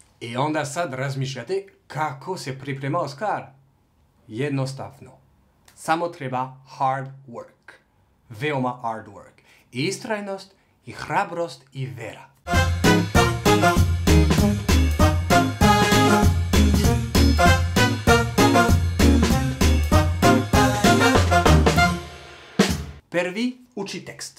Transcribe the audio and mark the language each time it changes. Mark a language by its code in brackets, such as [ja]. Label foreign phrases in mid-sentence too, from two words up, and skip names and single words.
[sr] I onda sad razmišljate kako se priprema Oskar. Jednostavno. Samo treba [en] hard work. Veoma hard work. [sr] I istrajnost, i hrabrost, i vera. Prvi uči tekst.